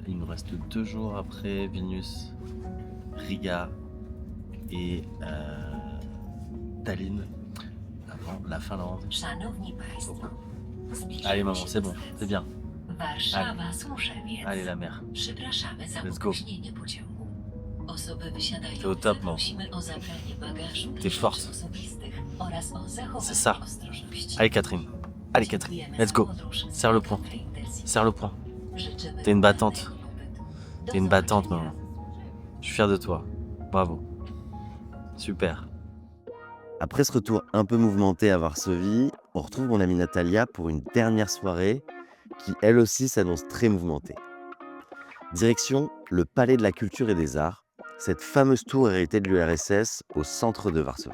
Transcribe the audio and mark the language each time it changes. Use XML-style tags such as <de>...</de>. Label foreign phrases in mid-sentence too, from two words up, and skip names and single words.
<fr>Il nous reste 2 jours après Vilnius, Riga et Tallinn, avant la Finlande.</fr> <pl>Szanowni Państwo,</pl> <fr>Allez maman, c'est bon, c'est bien.</fr> <pl>Warszawa, Służewiec.</pl> <fr>Allez la mer.</fr> <pl>Przypraszamy za</pl> <en>Let's go.</en> <pl>opóźnienie pociągu. Osoby wysiadające</pl> <fr>T'es au top, non?</fr> <pl>prosimy o zabranie bagażu i</pl> <fr>T'es forte.</fr> <pl>rzeczy osobistych oraz o zachowanie</pl> <fr>C'est ça.</fr> <pl>ostrożności.</pl> <fr>Allez Catherine,</fr> <pl>Dziękujemy</pl> <en>let's</en> <pl>za</pl> <en>go.</en> <pl>podróż</pl> <fr>Serre le poing.</fr> <pl>Intercity.</pl> <fr>Serre le poing.</fr> <pl>Życzymy</pl> <fr>T'es une battante.</fr> <pl>udanego pobytu. Do</pl> <fr>T'es une battante</fr> <pl>zobaczenia.</pl> <fr>maman. Je suis fier de toi. Bravo. Super. Après ce retour un peu mouvementé à Varsovie, on retrouve mon amie Natalia pour une dernière soirée qui, elle aussi, s'annonce très mouvementée. Direction le Palais de la Culture et des Arts, cette fameuse tour héritée de l'URSS au centre de Varsovie.</fr>